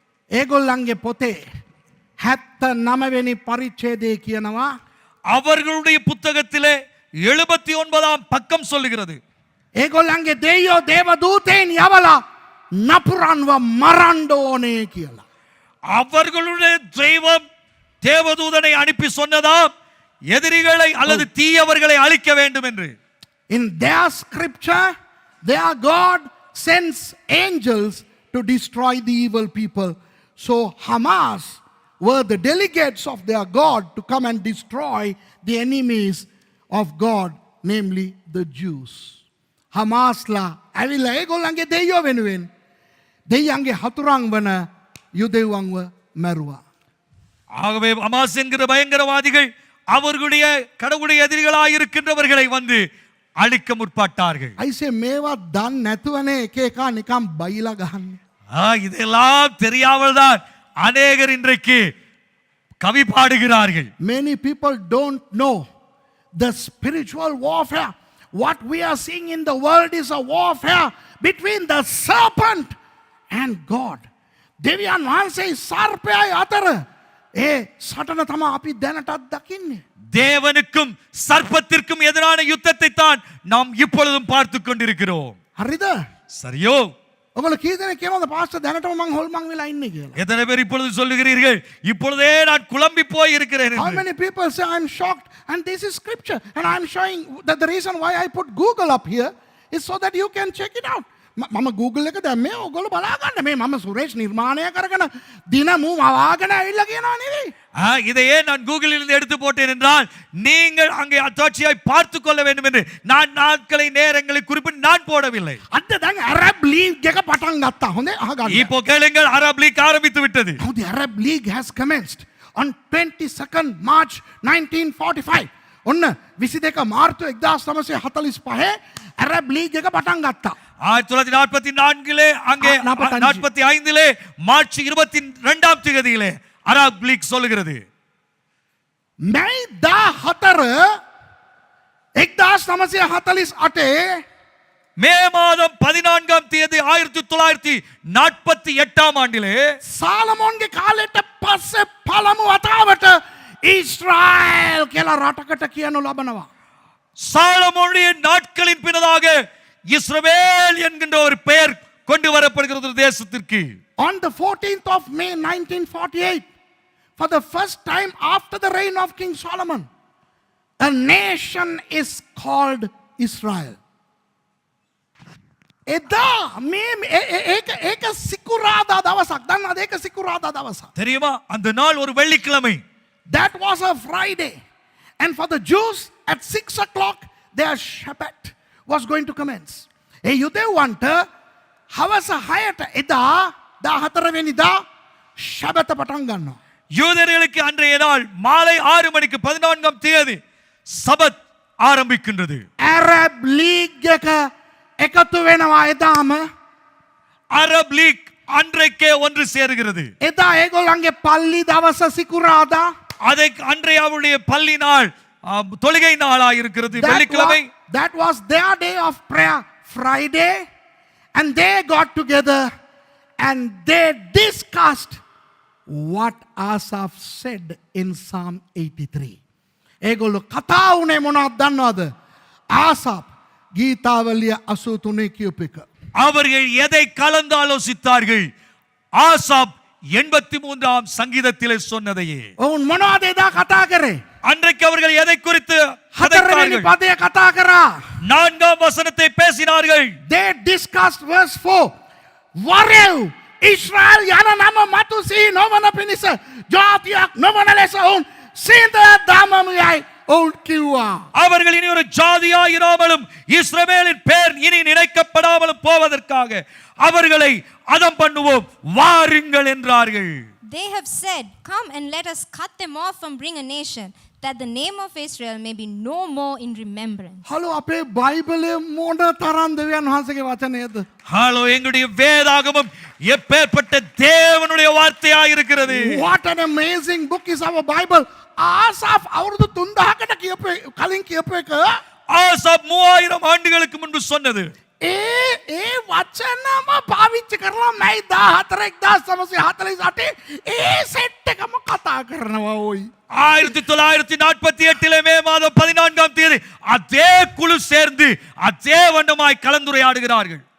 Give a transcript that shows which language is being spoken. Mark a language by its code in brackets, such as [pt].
[si] ඒගොල්ලන්ගේ පොතේ 79 වෙනි පරිච්ඡේදයේ කියනවා [ta] அவர்களுடைய புத்தகத்திலே 79ஆம் பக்கம் சொல்லுகிறது. [si] ඒගොල්ලන්ගේ දෙයියෝ දේව දූතයන් යවලා නපුරන්ව මරන්න ඕනේ කියලා. [ta] அவர்களுடைய தெய்வம் தேவதூதனை அனுப்பி சொன்னதாம் எதிரிகளை அல்லது தீயவர்களை அழிக்க வேண்டும் என்று. [en] In their scripture, their God sends angels to destroy the evil people. So Hamas were the delegates of their God to come and destroy the enemies of God, namely the Jews. [si] Hamasla ඇවිල්ලා ඒගොල්ලන්ගේ දෙයියෝ වෙනුවෙන් දෙයියන්ගේ හතුරන් වන යුදෙව්වන්ව මැරුවා. [ta] ஆகவே அமாஸ் என்கிற பயங்கரவாதிகள் அவர்களுடைய கடவுளுடைய எதிரிகளாய் இருக்கின்றவர்களை வந்து அழிக்க முற்பட்டார்கள். [si] අයිසේ මේවා දන්නේ නැතුවනේ එක එක නිකම් බයිලා ගහන්නේ. [ta] இதெல்லாம் தெரியாமல் தான் அநேகர் இன்றைக்கு கவி பாடுகிறார்கள். [en] Many people don't know the spiritual warfare. What we are seeing in the world is a warfare between the serpent and God. [si] දෙවියන් වහන්සේ සර්පයයි අතර ඒ සටන තමයි අපි දැනටත් දකින්නේ. [ta] தேவனுக்கும் சர்ப்பத்திற்கும் எதிரான யுத்தத்தை தான் நாம் இப்பொழுதும் பார்த்து கொண்டிருக்கிறோம். [si] හරිද? [ta] சரியோ? [si] ඔගොල්ලෝ කී දෙනෙක් කියනවද පාස්ටර් දැනටම මං හොල්මන් වෙලා ඉන්නේ කියලා? [ta] எத்தனை பேர் இப்பொழுது சொல்லுகிறீர்கள் இப்பொழுதே நான் குழம்பி போய் இருக்கிறேன் [en] How [ta] என்று? [en] many people say I'm shocked and this is scripture and I'm showing that the reason why I put Google up here is so that you can check it out. [si] මම Google එක දැම්මේ ඔයගොල්ලෝ බලා ගන්න. මේ මම සුරේෂ් නිර්මාණය කරගෙන දිනමු මවාගෙන ඇවිල්ලා කියනවා නෙවෙයි. [ta] இதையே நான் கூகுளில் இருந்து எடுத்து போட்டேன் என்றால் நீங்கள் அங்கே அத்தாட்சியாய் பார்த்து கொள்ள வேண்டும் என்று நான் நாட்களை நேரங்களை குறிப்பிட்டு நான் போடவில்லை. [si] අද දැන් Arab League එක පටන් ගත්තා. හොඳේ අහගන්න. [ta] இப்போ கேளுங்கள், அரபு லீக் ஆரம்பித்து விட்டது. [en] Now the Arab League has commenced on 22nd March 1945. [si] ඔන්න 22 මාර්තු 1945 Arab League එක පටන් ගත්තා. [ta] 1944 அங்கே 45 மார்ச் 22ஆம் தேதியிலே அரபு லீக் சொல்லுகிறது. [si] මේ 14 1948 [ta] மே மாதம் 14ஆம் தேதி 1948ஆம் ஆண்டிலே [si] සාලමෝන්ගේ කාලෙට පස්සේ පළමු වතාවට ඊශ්‍රායල් කියලා රටකට කියනු ලබනවා. [ta] சாலமோனுடைய நாட்களின் பின்னதாக இஸ்ரவேல் என்கின்ற ஒரு பெயர் கொண்டு வரப்படுகிறது தேசத்திற்கு. [en] On the 14th of May 1948, for the first time after the reign of King Solomon, a nation is called Israel. [si] එදා මේ ඒක සිකුරාදා දවසක්. දන්නවද ඒක සිකුරාදා දවසක්? [ta] தெரியுமா? அந்த நாள் ஒரு வெள்ளிக்கிழமை. [en] That was a Friday. And for the Jews, at 6 o'clock, their Shabbat was going to commence. [si] ඒ යුදෙව්වන්ට හවස 6ට එදා 14 වෙනිදා ශබත පටන් ගන්නවා. [ta] யூதர்களுக்கு அன்றைய நாள் மாலை 6 மணிக்கு 14ஆம் தேதி சபத் ஆரம்பிக்கின்றது. [si] Arab League එක එකතු වෙනවා එදාම. [ta] அரபு லீக் அன்றைக்கே ஒன்று சேருகிறது. [si] එදා ඒගොල්ලන්ගේ පල්ලි දවස සිකුරාදා. [ta] அதை அன்றைய அவருடைய பள்ளி நாள் தொழுகை நாளா இருக்கிறது வெள்ளிக்கிழமை. [en] That was their day of prayer, Friday, and they got together and they discussed what Asaph said in Psalm 83. [si] ඒගොල්ලෝ කතා වුණේ මොනවද දන්නවද? ආසාප් ගීතාවලිය 83 කියපු එක. [ta] அவர்கள் எதை கலந்து ஆலோசித்தார்கள்? ஆசாப் 83ஆம் சங்கீதத்திலே சொன்னதையே. [si] ඔවුන් මොනවද එදා කතා කරේ? [ta] அன்றைக்கு அவர்கள் எதை குறித்து [si] හතරවෙනි පදය කතා කරා. [ta] 4ஆம் வசனத்தை பேசினார்கள். [en] They discussed verse 4. [si] වරෙව් ඊශ්‍රායල් යන නම මතු සිහි නොවන පිණිස ජාතියක් නොවන ලෙස ඔවුන් සිඳ දමමුයයි ඔවුන් කිව්වා. [ta] அவர்கள் இனி ஒரு ஜாதியாயிராமலும் இஸ்ரவேலின் பேர் இனி நினைக்கப்படாமலும் போவதற்காக அவர்களை அதம் பண்ணுவோம் வாருங்கள் என்றார்கள். [en] They have said, "Come and let us cut them off and bring a nation, that the name of Israel may be no more in remembrance." [si] Hello අපේ බයිබලයේ මොන තරම් දෙවියන් වහන්සේගේ වචනයද? [ta] ஹலோ, எங்களுடைய வேதாகமம் எப்பேற்பட்ட தேவனுடைய வார்த்தையா இருக்கிறது. [en] What an amazing book is our Bible. [si] ආසාෆ් අවුරුදු 3000කට කලින් කියපු එක [ta] ஆசாப் 3000 ஆண்டுகளுக்கு முன்பு சொன்னது. [si] ඒ වචනම පාවිච්චි කරලා මැයි 14 ඒ සෙට් එකම කතා කරනවා ඔයි. [ta] 1948 மே மாதம் 14ஆம் தேதி அதே குழு சேர்ந்து அதே வண்ணமாய் கலந்துரையாடுகிறார்கள்.